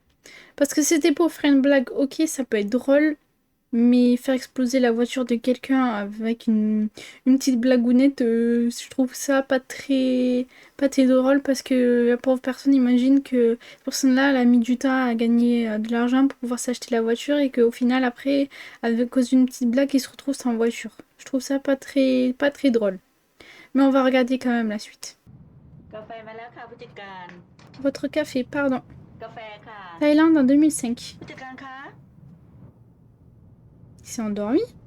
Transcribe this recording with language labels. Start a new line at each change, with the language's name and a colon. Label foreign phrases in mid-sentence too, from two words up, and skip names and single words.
French: Parce que c'était pour faire une blague, ok, ça peut être drôle, mais faire exploser la voiture de quelqu'un avec une petite blagounette, je trouve ça pas très drôle parce que la pauvre personne imagine que cette personne-là elle a mis du temps à gagner de l'argent pour pouvoir s'acheter la voiture et qu'au final après, à cause d'une petite blague, il se retrouve sans voiture. Je trouve ça pas très drôle. Mais on va regarder quand même la suite.
Thai: กาแฟมาแล้วค่ะผู้จัดการ
French: Votre café, pardon.
Thai: กาแฟค่ะ
French: Thaïlande en 2005.
Thai: ผู้จัดการคะ
French: Il s'est endormi?